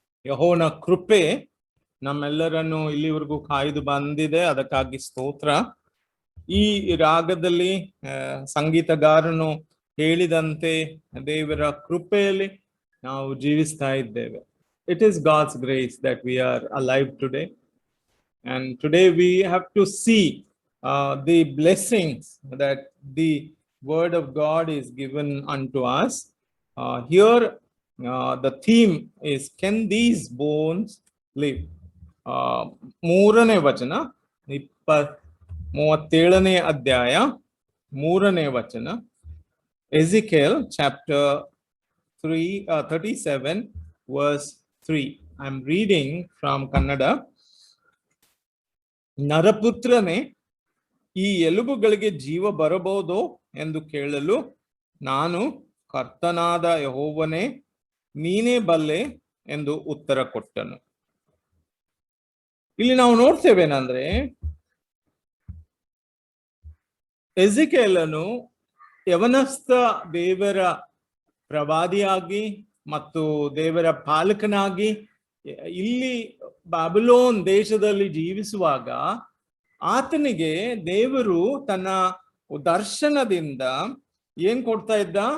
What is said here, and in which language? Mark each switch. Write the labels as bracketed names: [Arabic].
[Kannada] ಯೆಹೋವನ ಕೃಪೆ ನಮ್ಮೆಲ್ಲರನ್ನು ಇಲ್ಲಿವರೆಗೂ ಕಾಯ್ದು ಬಂದಿದೆ, ಅದಕ್ಕಾಗಿ ಸ್ತೋತ್ರ. ಈ ರಾಗದಲ್ಲಿ ಸಂಗೀತಗಾರನು ಹೇಳಿದಂತೆ ದೇವರ ಕೃಪೆಯಲ್ಲಿ ನಾವು ಜೀವಿಸ್ತಾ ಇದ್ದೇವೆ. [English] It is God's grace that we are alive today, and today we have to see the blessings that the word of God is given unto us. Here the theme is, can these bones live? [Kannada] ಮೂರನೇ ವಚನ 37ನೇ ಅಧ್ಯಾಯ 3ನೇ ವಚನ, [English] Ezekiel chapter 37 verse 3. I'm reading from Kannada. [Kannada] ನರಪುತ್ರನೇ, ಈ ಎಲುಬುಗಳಿಗೆ ಜೀವ ಬರಬಹುದೋ ಎಂದು ಕೇಳಲು ನಾನು, ಕರ್ತನಾದ ಯೆಹೋವನೇ ನೀನೇ ಬಲ್ಲೆ ಎಂದು ಉತ್ತರ ಕೊಟ್ಟನು. ಇಲ್ಲಿ ನಾವು ನೋಡ್ತೇವೇನಂದ್ರೆ, ಎಜಿಕೇಲನು ಯವನಸ್ಥ ದೇವರ ಪ್ರವಾದಿಯಾಗಿ ಮತ್ತು ದೇವರ ಪಾಲಕನಾಗಿ ಇಲ್ಲಿ ಬಾಬಿಲೋನ್ ದೇಶದಲ್ಲಿ ಜೀವಿಸುವಾಗ ಆತನಿಗೆ ದೇವರು ತನ್ನ ದರ್ಶನದಿಂದ ಏನ್ ಕೊಡ್ತಾ ಇದ್ದ?